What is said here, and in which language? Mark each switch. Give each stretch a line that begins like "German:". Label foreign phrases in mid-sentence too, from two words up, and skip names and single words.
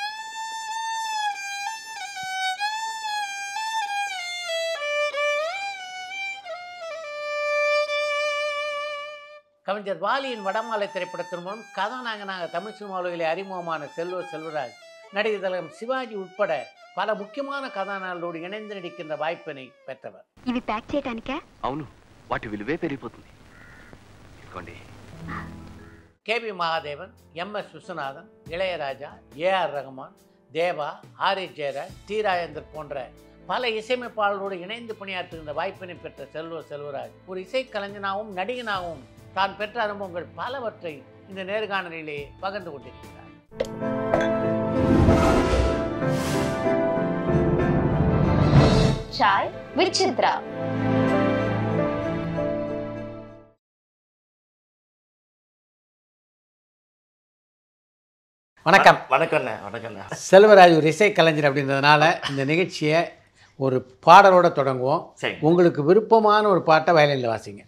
Tamil: கவிஞர் வாலியின் வடமாலை திரைப்படத்தின் மூலம் கதாநாயகனாக தமிழ் சினிமாவிலே அறிமுகமான செல்லு செல்வராஜ் நடிகர் திலகம் சிவாஜி உட்பட பல முக்கியமான கதாநாயகர்களோடு இணைந்து நடிக்கின்ற வாய்ப்பினை பெற்றவர்.
Telugu: ఇవి ప్యాక్ చేయడానికా? అవును, వాటి విలువే పెరిగిపోతుంది.
Tamil: கேபி மகாதேவன், எம்.எஸ். விஸ்வநாதன், இளையராஜா, ஏ.ஆர். ரஹ்மான், தேவா, ஆர்.எஸ். ஜெயராஜ், டி. ராஜேந்தர் போன்ற பல இசையமைப்பாளர்களோடு இணைந்து பணியாற்றுகின்ற வாய்ப்பினை பெற்ற செல்லு செல்வராஜ் ஒரு இசைக்கலைஞனாகவும் நடிகனாகவும் தான் பெற்ற அனுபவங்கள் பலவற்றை இந்த நேர்காணலிலே பகிர்ந்து கொண்டிருக்கிறார். Chai with Chitra. வணக்கம். வணக்கண்ணே. வணக்கண்ணே. செல்வராஜ் ஒரு இசைக்கலைஞர் அப்படின்றதுனால இந்த நிகழ்ச்சியை ஒரு பாடலோட தொடங்குவோம். சரி. உங்களுக்கு விருப்பமான ஒரு பாட்டை வயலினில் வாசிங்க.